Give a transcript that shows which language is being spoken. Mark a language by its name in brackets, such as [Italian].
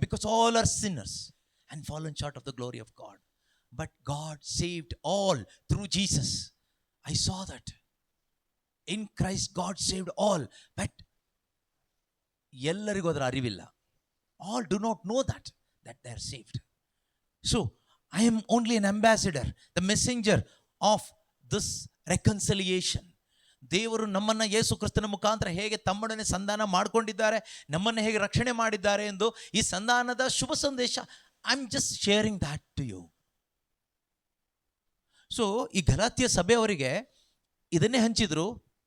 [English] Because all are sinners and fallen short of the glory of God. But God saved all through Jesus. I saw that. In Christ God saved all. [Kannada] But ಎಲ್ಲರಿಗೂ ಅದರ ಅರಿವಿಲ್ಲ. [English] All do not know that they are saved. So I am only an ambassador, the messenger of this reconciliation. [Kannada] ದೇವರು ನಮ್ಮನ್ನು ಯೇಸು ಕ್ರಿಸ್ತನ ಮುಖಾಂತರ ಹೇಗೆ ತಮ್ಮೊಡನೆ ಸಂಧಾನ ಮಾಡಿಕೊಂಡಿದ್ದಾರೆ, ನಮ್ಮನ್ನು ಹೇಗೆ ರಕ್ಷಣೆ ಮಾಡಿದ್ದಾರೆ ಎಂದು ಈ ಸಂಧಾನದ ಶುಭ ಸಂದೇಶ, [English] I am just sharing that to you. [Kannada] So ಈ ಗಲಾತ್ಯ ಸಭೆಯವರಿಗೆ ಇದನ್ನೇ ಹಂಚಿದ್ರು.